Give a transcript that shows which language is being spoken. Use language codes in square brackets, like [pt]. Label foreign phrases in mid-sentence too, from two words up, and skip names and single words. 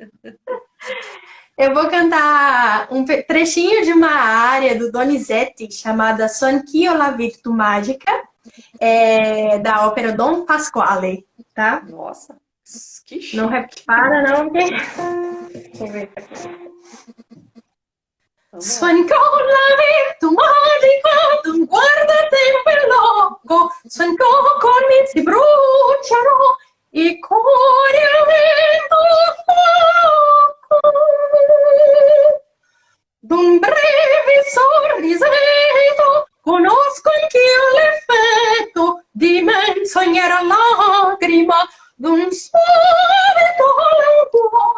[pt] Eu vou cantar um trechinho de uma área do Donizetti chamada Son Anch'io la Virtù Magica, da ópera Don Pasquale, tá? Nossa, que chique. Não repara, não, porque... Deixa eu ver aqui. [it] Son Anch'io la Virtù Magica, d'un guardatempo il loco, Son Anch'io con me si bruciano i cuori al vento fuoco. D'un breve sorrisetto conosco anch'io l'effetto di menzognera lagrima d'un suave dolore.